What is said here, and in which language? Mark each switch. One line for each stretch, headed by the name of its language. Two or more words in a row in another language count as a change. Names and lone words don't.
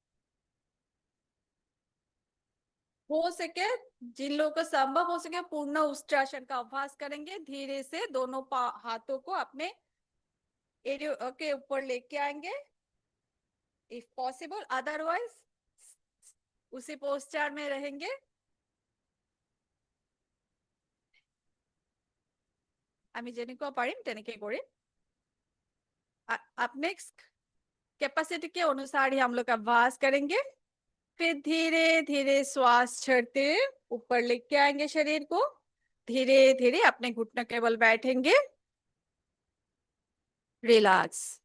Hindi: हो सके जिन लोगों को संभव हो सके पूर्ण उष्ट्रासन का अभ्यास करेंगे। धीरे से दोनों हाथों को अपने एरिया के ऊपर लेके आएंगे
English: if possible,
Hindi: अदरवाइज उसी पोस्चर में रहेंगे।
Assamese: আমি যেনেকুৱা পাৰিম তেনেকে কৰিম।
Hindi: अब
English: next capacity
Hindi: के अनुसार ही हम लोग अभ्यास करेंगे। फिर धीरे धीरे श्वास छोड़ते ऊपर लेके आएंगे शरीर को, धीरे धीरे अपने घुटने के बल बैठेंगे, रिलैक्स।